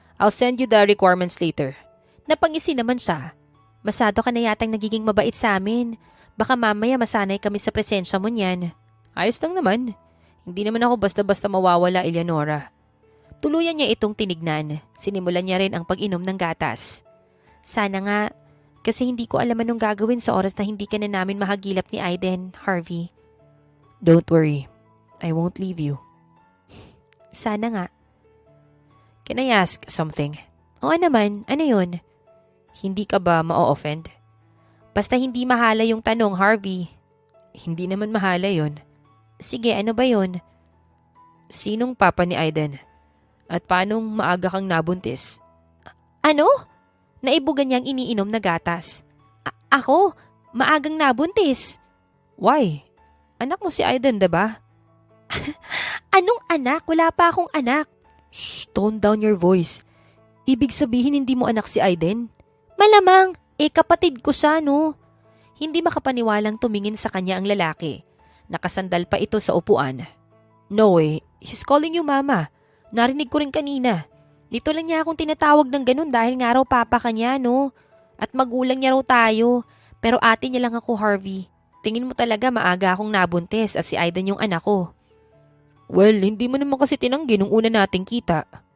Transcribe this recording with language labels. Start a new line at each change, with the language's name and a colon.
English: I'll send you the requirements later.
Filipino: Napangisi naman siya. Masyado ka na yatang nagiging mabait sa amin. Baka mamaya masanay kami sa presensya mo niyan. Ayos lang naman. Hindi naman ako basta-basta mawawala, Eleonora. Tuluyan niya itong tinignan. Sinimulan niya rin ang pag-inom ng gatas. Sana nga, kasi hindi ko alam anong gagawin sa oras na hindi ka na namin mahagilap ni Aiden, Harvey.
English: Don't worry. I won't leave you.
Filipino: Sana nga.
English: Can I ask something?
Filipino: Oo naman, ano yun? Hindi ka ba ma-offend? Basta hindi mahala yung tanong, Harvey. Hindi naman mahala yon. Sige, ano ba yun? Sinong papa ni Aiden? At paanong maaga kang nabuntis? Ano? Naibugan niyang iniinom na gatas. Ako? Maagang nabuntis.
English: Why?
Filipino: Anak mo si Aiden, diba? Anong anak? Wala pa akong anak.
English: Shh, tone down your voice.
Filipino: Ibig sabihin hindi mo anak si Aiden? Malamang, kapatid ko siya, no? Hindi makapaniwalang tumingin sa kanya ang lalaki. Nakasandal pa ito sa upuan.
English: No way, he's calling you mama.
Filipino: Narinig ko rin kanina. Dito lang niya akong tinatawag ng ganun dahil nga raw papa ka niya, no? At magulang niya raw tayo. Pero ate niya lang ako, Harvey. Tingin mo talaga maaga akong nabuntis at si Aiden yung anak ko. Well, hindi mo naman kasi tinanggi nung una nating kita.